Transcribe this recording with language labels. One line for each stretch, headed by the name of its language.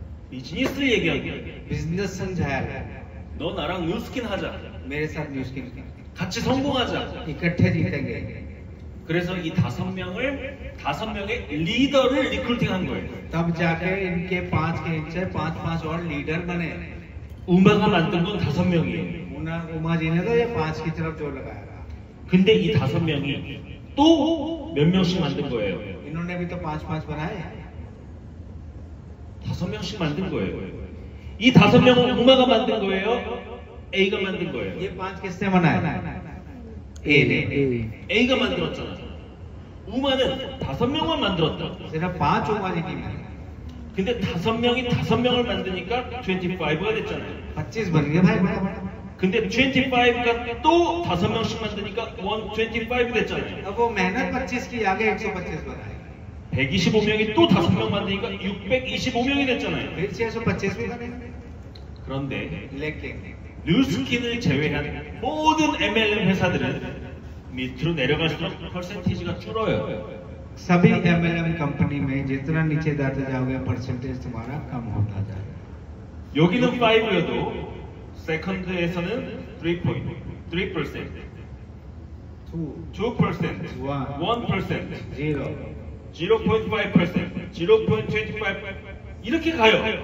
Korean: 비즈니스를 얘기한 거예요.
Hindi: Business समझाया गया।
Korean: 너 나랑 뉴스킨 하자.
Hindi: मेरे साथ न्यूज की
Korean: 같이 성공하자.
Hindi: इकट्ठे जीतेंगे।
Korean: 그래서 이 5명의 리더를 리크루팅한 거예요.
Hindi: तब जाके इनके 5 के नीचे 5 और लीडर बने।
Korean: 우마가 만든 건 5명이에요.
Hindi: उमा जी ने तो ये 5 की तरफ जोर लगाया।
Korean: 근데 이 5명이 또 몇 명씩 만든 거예요.
Hindi: इन्होंने भी तो 5 बनाए।
Korean: 5명씩 만든 거예요. 이 5명은 우마가 만든 거예요. A가 만든 거예요.
Hindi: ये 5 किसने बनाए? ए ने। A
Korean: A가 만들었잖아. 우마는 5명만 만들었다.
Hindi: सिर्फ 5 उमा जी की बनाई।
Korean: 근데 5명이 5명을 만드니까 25가 됐잖아요.
Hindi: 25 बन गए भाई बड़ा।
Korean: 근데 25가 또 5명씩 만드니까 125 됐잖아요.
Hindi: अब वो मेहनत 25 की आगे 125 बनाए।
Korean: 125명이 또 5명 만드니까 625명이 됐잖아요.
Hindi: फिर 625 भी बने।
Korean: 그런데
Hindi: लेकिन
Korean: 뉴스킨을 제외한 모든 MLM 회사들은 밑으로 내려갈수록 퍼센티지가 줄어요.
Hindi: सभी MLM कंपनी में जितना नीचे जाते जाओगे परसेंटेज तुम्हारा कम होता जाएगा।
Korean: 여기는 5여도 세컨드에서는 3%, 3%, 2%, 1%, 0.5%, 0.25% 이렇게 가요.